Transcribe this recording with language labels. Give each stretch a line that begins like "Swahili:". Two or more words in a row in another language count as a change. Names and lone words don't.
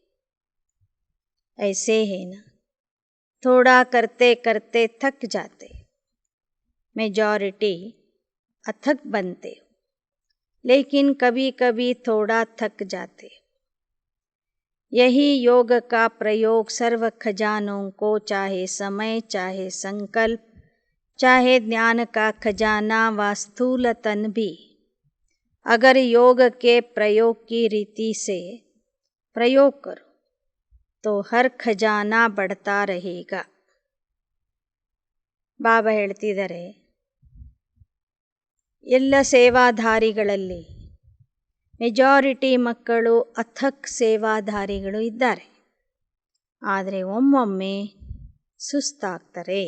Hindi: ऐसे है ना, थोड़ा करते करते थक जाते, मेजॉरिटी अथक बनते हो, लेकिन कभी कभी थोड़ा थक जाते हो. यही योग का प्रयोग सर्व खजानों को, चाहे समय, चाहे संकल्प, चाहे ज्ञान का खजाना व स्थूल तन भी, अगर योग के प्रयोग की रीति से प्रयोग करो तो हर खजाना बढ़ता रहेगा.
Kannada: ಬಾಬಾ ಹೇಳ್ತಿದ್ದಾರೆ, ಎಲ್ಲ ಸೇವಾಧಾರಿಗಳಲ್ಲಿ ಮೆಜಾರಿಟಿ ಮಕ್ಕಳು ಅಥಕ್ ಸೇವಾಧಾರಿಗಳು ಇದ್ದಾರೆ, ಆದರೆ ಒಮ್ಮೊಮ್ಮೆ ಸುಸ್ತಾಗ್ತಾರೆ.